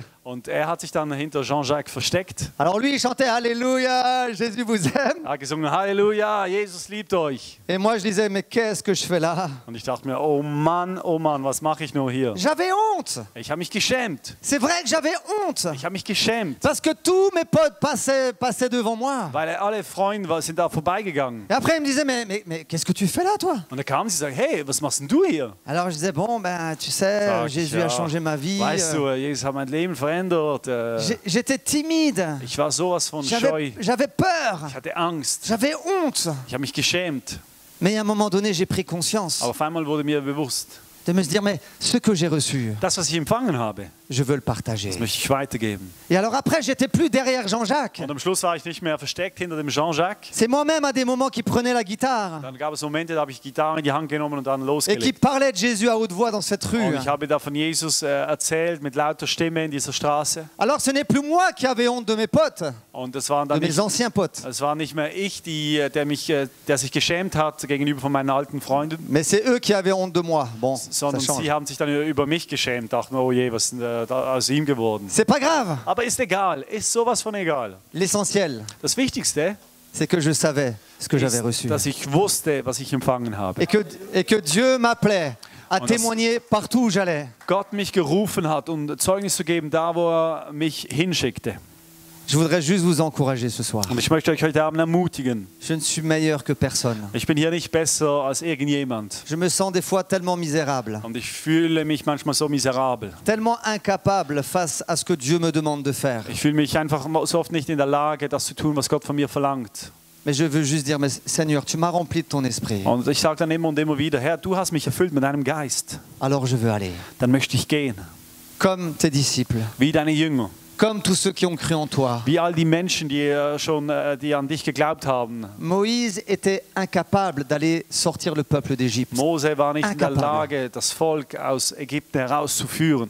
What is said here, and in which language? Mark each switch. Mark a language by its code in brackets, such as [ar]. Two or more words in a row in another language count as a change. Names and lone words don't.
[de] Und er hat sich dann hinter Jean-Jacques versteckt. [fr] Alors lui il chantait Alléluia, Jésus vous aime. [de] Er hat gesungen, Halleluja, Jesus liebt euch. [fr] Et moi je disais mais qu'est-ce que je fais là? [de] Und ich dachte mir, oh Mann, was mache ich nur hier? [fr] J'avais honte. [de] Ich habe mich geschämt. [fr] C'est vrai que j'avais honte. [de] Ich habe mich geschämt. [fr] Parce que tous mes potes passaient devant moi. [de] Weil alle Freunde sind da vorbeigegangen. [fr] Et après ils me disaient mais qu'est-ce que tu fais là toi? [de] Und da kamen sie und sagten, hey, was machst denn du hier? [fr] Alors je disais bon ben tu sais [de] Sag, [fr] Jésus [de] ja, [fr] a changé ma vie. [de] Weißt du, Jesus hat mein Leben verändert. [fr] J'étais timide. [de] Ich war sowas von scheu. [fr] J'avais peur. [de] Ich hatte Angst. [fr] J'avais honte. [de] Ich habe mich geschämt. [fr] Mais à un moment donné, j'ai pris conscience [de] Aber auf einmal wurde mir bewusst, [fr] de me dire, mais ce que j'ai reçu, [de] das, was ich empfangen habe, [fr] je veux le partager. [de] das möchte ich weitergeben. [fr] Et alors après, j'étais plus derrière Jean-Jacques. [de] Und am Schluss war ich nicht mehr versteckt hinter dem Jean-Jacques. [fr] C'est moi-même à des moments qui prenais la guitare [de] Dann gab es Momente, da habe ich Gitarre in die Hand genommen und dann [fr] et qui [de] losgelegt. [fr] parlait de Jésus à haute voix dans cette rue. [de] Und ich habe da von Jesus erzählt mit lauter Stimme in dieser Straße. [fr] Alors ce n'est plus moi qui avais honte de mes potes, [de] Und das waren [fr] de [de] dann [fr] mes [de] nicht, [fr] anciens potes, [de] es war nicht mehr ich, der sich geschämt hat gegenüber von meinen alten Freunden, [fr] mais c'est eux qui avaient honte de moi. Bon, ça [de] sondern [fr] change. [de] sie haben sich dann über mich geschämt, dachten, oh je, was ist denn da aus ihm geworden? [fr] C'est pas grave. [de] Aber ist egal, ist sowas von egal. [fr] L'essentiel, [de] Das Wichtigste [fr] c'est que je savais ce que j'avais [de] ist, [fr] reçu. [de] dass ich wusste, was ich empfangen habe. [fr] Et que Dieu m'appelait à [de] Und das- [fr] témoigner partout où j'allais. [de] Gott mich gerufen hat, um Zeugnis zu geben, da wo er mich hinschickte. [fr] Je voudrais juste vous encourager ce soir. [de] Und ich möchte euch heute Abend ermutigen. [fr] Je ne suis meilleur que personne. [de] Ich bin hier nicht besser als irgendjemand. [fr] Je me sens des fois tellement misérable, [de] Und ich fühle mich manchmal so miserabel. [fr] tellement incapable face à ce que Dieu me demande de faire. [de] Ich fühle mich einfach so oft nicht in der Lage, das zu tun, was Gott von mir verlangt. [fr] Mais je veux juste dire, mais Seigneur, tu m'as rempli de ton esprit. [de] Und ich sage dann immer und immer wieder, Herr, du hast mich erfüllt mit deinem Geist. [fr] Alors je veux aller. [de] Dann möchte ich gehen, [fr] Comme tes disciples, [de] wie deine Jünger. [fr] comme tous ceux qui ont cru en toi. [de] Wie all die Menschen, die an dich geglaubt haben. [fr] Moïse était incapable d'aller sortir le peuple d'Égypte. [de] Mose war nicht in der [fr] Incapable. [de] Lage, das Volk aus Ägypten herauszuführen.